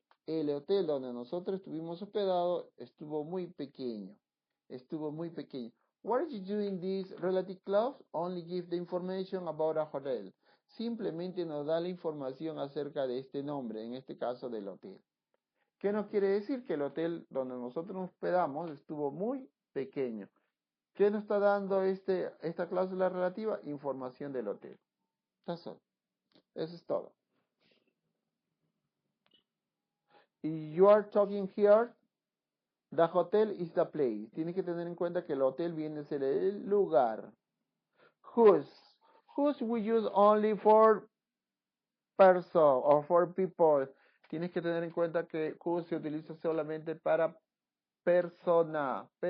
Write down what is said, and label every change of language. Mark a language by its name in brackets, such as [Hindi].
[Spanish] El hotel donde nosotros estuvimos hospedados estuvo muy pequeño. Estuvo muy pequeño. [English] What are you doing this relative clause? Only give the information about a hotel. [Spanish] Simplemente nos da la información acerca de este nombre, en este caso del hotel. ¿Qué nos quiere decir? Que el hotel donde nosotros nos hospedamos estuvo muy pequeño. ¿Qué nos está dando esta cláusula relativa? Información del hotel. [English] That's all. [Spanish] Eso es todo. [English] You are talking here The hotel is the place. [Spanish] Tienes que tener en cuenta que el hotel viene a ser el lugar. [English] Whose. Whose we use only for person or for people. [Spanish] Tienes que tener en cuenta que whose se utiliza solamente para persona.